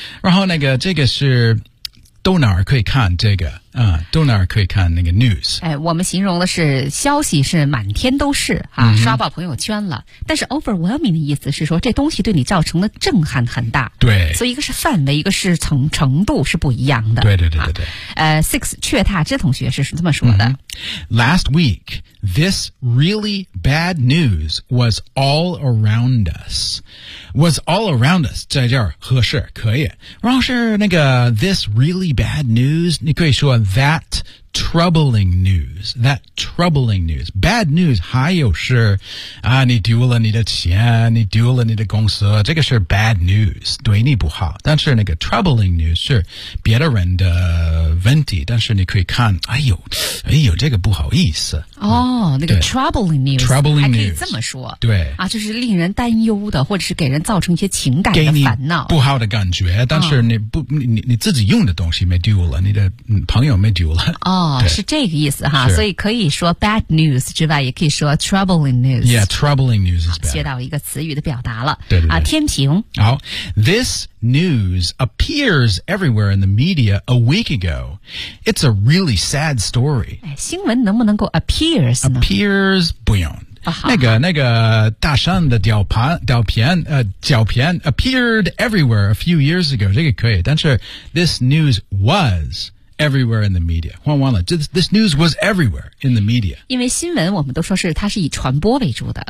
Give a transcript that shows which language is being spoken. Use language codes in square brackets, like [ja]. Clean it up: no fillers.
[zh] 然后那个这个是。都哪儿可以看这个啊？都哪儿可以看那个 news？哎，我们形容的是消息是满天都是啊，刷爆朋友圈了。但是 overwhelming 的意思是说这东西对你造成的震撼很大。对，所以一个是范围，一个是程度是不一样的。对对对对对。 Six 雀踏之同学是这么说的 [en] ：Last week, this really bad news was all around us. Was all around us [zh] 在这儿合适可以。然后是那个 [en] this really bad news， [zh] 你可以说 [en] that troubling news， that troubling news， bad news。 [zh] 还有是啊，你丢了你的钱，你丢了你的公司，这个是 bad news， 对你不好。但是那个 troubling news 是别的人的问题，但是你可以看，哎呦，这个不好意思。 [en] 哦，那个 troubling news， troubling news [zh] 还可以这么说，对啊，就是令人担忧的，或者是给人造成一些情感的烦恼、不好的感觉。但是你不，你自己用的东西没丢了，你的朋友没丢了。哦，是这个意思哈。所以可以说 bad news 之外，也可以说 troubling news。 [en] Yeah， troubling news is bad。 [zh] 学到一个词语的表达了。对啊，天平。 [en] 好 ，this news appears everywhere in the media a week ago. It's a really sad story. [zh] 哎，新闻能不能够 appears 呢？Appears 不用。 Uh-huh. 那个大山的照片 [en] appeared everywhere a few years ago. [zh] 这个可以，但是 [en] this news was everywhere in the media. [zh] 换完了 [en] this news was everywhere in the media. [zh] 因为新闻我们都说是它是以传播为主的，